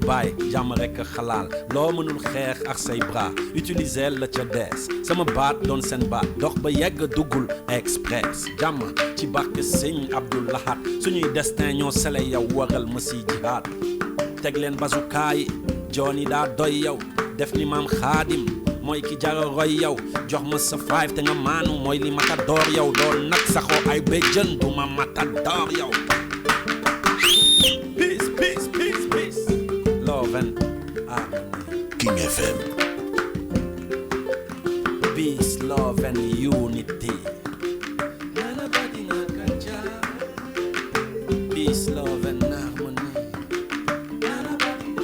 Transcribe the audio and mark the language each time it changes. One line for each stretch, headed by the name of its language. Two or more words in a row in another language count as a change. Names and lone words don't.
Wolof: baay jàmm rek a xalaal loo mënul xeex ak say bras utiliser la ca dees sama baat doon seen baat dox ba yegg duggul express jàmm ci barke sëñ Abdou Lahad suñuy destin ñoo sele yow waral ma si jihaad teg leen bazukaay joon yi daa doy yow def ni maam Xaadim mooy ki jara roy yow jox ma sa 5 te nga maanu mooy li matador yow doon nag saxoo ay béjjën du ma matador yow.
English: Peace, peace, peace, peace. Love and harmony. King FM. Peace, love and unity. Peace, love and harmony.